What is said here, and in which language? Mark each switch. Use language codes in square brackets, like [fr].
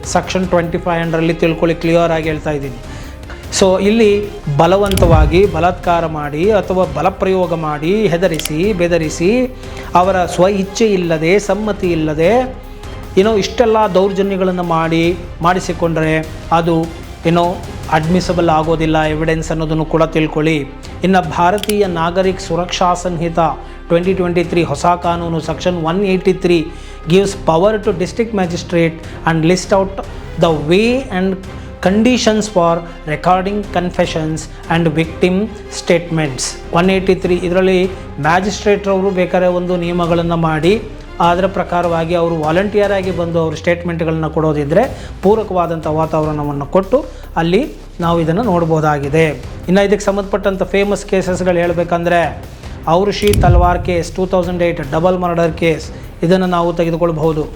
[kn] Section 25 ಅಂಡರಲ್ಲಿ ತಿಳ್ಕೊಳ್ಳಿ, clear ಆಗಿ ಹೇಳ್ತಾ ಇದ್ದೀನಿ. ಸೊ ಇಲ್ಲಿ ಬಲವಂತವಾಗಿ ಬಲಾತ್ಕಾರ ಮಾಡಿ ಅಥವಾ ಬಲಪ್ರಯೋಗ ಮಾಡಿ ಹೆದರಿಸಿ ಬೆದರಿಸಿ ಅವರ ಸ್ವ ಇಚ್ಛೆ ಇಲ್ಲದೆ ಸಮ್ಮತಿ ಇಲ್ಲದೆ ಇಷ್ಟೆಲ್ಲ ದೌರ್ಜನ್ಯಗಳನ್ನು ಮಾಡಿಸಿಕೊಂಡ್ರೆ ಅದು ಅಡ್ಮಿಸಬಲ್ ಆಗೋದಿಲ್ಲ ಎವಿಡೆನ್ಸ್ ಅನ್ನೋದನ್ನು ಕೂಡ ತಿಳ್ಕೊಳ್ಳಿ. ಇನ್ನು ಭಾರತೀಯ ನಾಗರಿಕ ಸುರಕ್ಷಾ ಸಂಹಿತ 2023 ಹೊಸ ಕಾನೂನು section 183 [en] gives power to district magistrate and list out the way and conditions for recording confessions and victim statements. [kn] 183 ಇದರಲ್ಲಿ ಮ್ಯಾಜಿಸ್ಟ್ರೇಟ್ರವರು ಬೇಕಾದ್ರೆ ಒಂದು ನಿಯಮಗಳನ್ನು ಮಾಡಿ ಅದರ ಪ್ರಕಾರವಾಗಿ ಅವರು ವಾಲಂಟಿಯರ್ ಆಗಿ ಬಂದು ಅವರು ಸ್ಟೇಟ್ಮೆಂಟ್ಗಳನ್ನು ಕೊಡೋದಿದ್ದರೆ ಪೂರಕವಾದಂಥ ವಾತಾವರಣವನ್ನು ಕೊಟ್ಟು ಅಲ್ಲಿ ನಾವು ಇದನ್ನು ನೋಡ್ಬೋದಾಗಿದೆ. ಇನ್ನು ಇದಕ್ಕೆ ಸಂಬಂಧಪಟ್ಟಂಥ ಫೇಮಸ್ ಕೇಸಸ್ಗಳು ಹೇಳಬೇಕಂದ್ರೆ ಔರ್ಷಿ ತಲ್ವಾರ್ ಕೇಸ್ 2008 ಡಬಲ್ ಮರ್ಡರ್ ಕೇಸ್, ಇದನ್ನು ನಾವು ತೆಗೆದುಕೊಳ್ಳಬಹುದು.